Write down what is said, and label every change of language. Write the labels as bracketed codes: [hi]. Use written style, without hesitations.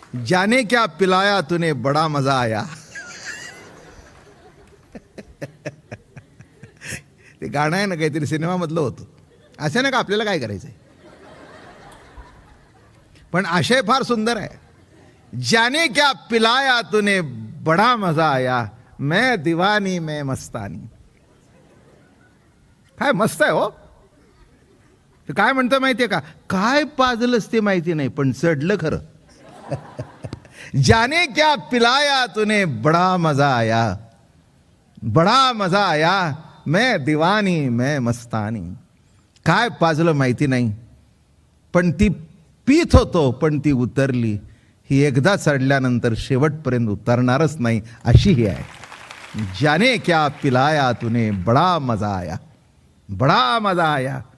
[hi] जाने क्या पिलाया तूने बडा मजा आया. [mr] ते गाणं आहे ना, काहीतरी सिनेमामधलं होतं. असं नाही का, आपल्याला काय करायचंय. पण आशय फार सुंदर आहे. [hi] जाने क्या पिलाया तूने बडा मजा आया, मैं दीवानी मैं मस्तानी. [mr] काय मस्त आहे हो. ते काय म्हणतं माहितीये का, काय पाजलंच ते माहिती नाही, पण चढलं खरं. [hi] जाने क्या पिलाया तूने बडा मजा आया, बडा मजा आया, मैं दीवानी मैं मस्तानी. [mr] काय पाजलं माहिती नाही, पण ती पीत होतो, पण ती उतरली. ही एकदा चढल्यानंतर शेवटपर्यंत उतरणारच नाही, अशी ही आहे. [hi] जाने क्या पिलाया तूने बडा मजा आया, बडा मजा आया.